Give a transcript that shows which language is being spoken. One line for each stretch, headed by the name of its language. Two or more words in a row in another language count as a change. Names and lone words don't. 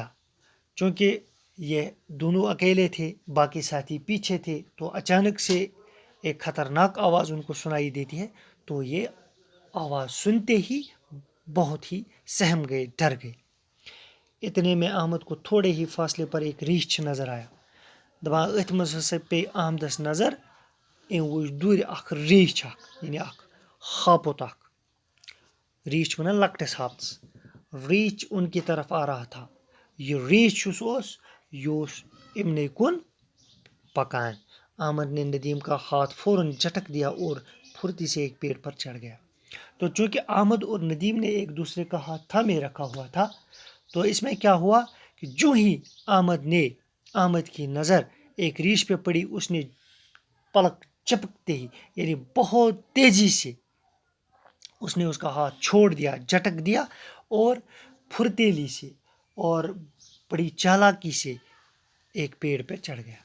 Urdu: چونکہ یہ دونوں اکیلے تھے، باقی ساتھی پیچھے تھے، تو اچانک سے ایک خطرناک آواز ان کو سنائی دیتی ہے، تو یہ آواز سنتے ہی بہت ہی سہم گئے، ڈر گئے۔ اتنے میں احمد کو تھوڑے ہی فاصلے پر ایک ریچھ نظر آیا۔
Kashmiri: دپان اتھ مز ہسا پے احمدس نظر، ام وچ دور اخ ریچھ اخ، یعنی اخ ہاپت اخ، ریچھ ونان لکٹس ہاپتس۔
Urdu: ریچھ ان کی طرف آ رہا تھا۔
Kashmiri: یہ ریچھ یہ امنے کن پکان۔
Urdu: احمد نے ندیم کا ہاتھ فوراً جھٹک دیا اور پھرتی سے ایک پیڑ پر چڑھ گیا۔ تو چونکہ احمد اور ندیم نے ایک دوسرے کا ہاتھ تھامے رکھا ہوا تھا، تو اس میں کیا ہوا کہ جو ہی احمد کی نظر ایک ریچھ پہ پڑی، اس نے پلک چپکتے ہی، یعنی بہت تیزی سے اس نے اس کا ہاتھ چھوڑ دیا، جھٹک دیا، اور پھرتیلی سے اور بڑی چالاکی سے ایک پیڑ پہ چڑھ گیا۔